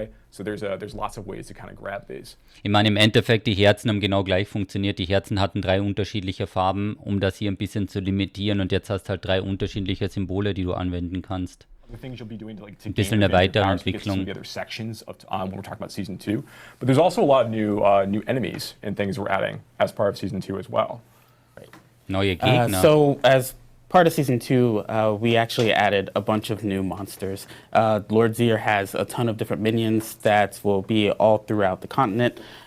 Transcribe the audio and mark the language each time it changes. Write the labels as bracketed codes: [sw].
[en] So there's lots of ways to kind of grab these. [de] Ich meine, im Endeffekt, die Herzen haben genau gleich funktioniert. Die Herzen hatten 3 unterschiedliche Farben, um das hier ein bisschen zu limitieren. Und jetzt hast du halt 3 unterschiedliche Symbole, die du anwenden kannst. Ein bisschen eine weitere Entwicklung. [en] The other sections of when we're talking about season 2, but there's also a lot of new enemies and things we're adding as part of season 2 as well. [de] Neue Gegner. [en] So as part of season 2, we actually added a bunch of new monsters. Lord Zier has a ton of different minions that will be all throughout the continent.